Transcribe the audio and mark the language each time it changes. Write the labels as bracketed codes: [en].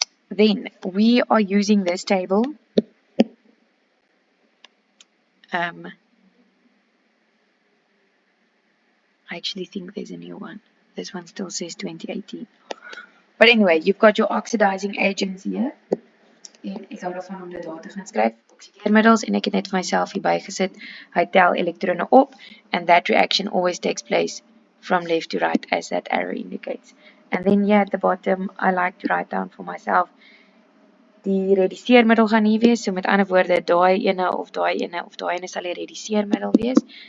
[en] Then we are using this table. I actually think there's a new one. This one still says 2018. But anyway, you've got your oxidizing agents here. [af] En ek hou daarvan om dit daar te gaan skryf. Oksideermiddels en ek het net vir myself hierby gesit. Hy tel elektrone op [en] and that reaction always takes place from left to right as that arrow indicates. And then here at the bottom, I like to write down for myself [af] die reduseermiddel gaan hier wees. So met ander woorde, daai ene of daai ene of daai ene sal die reduseermiddel wees.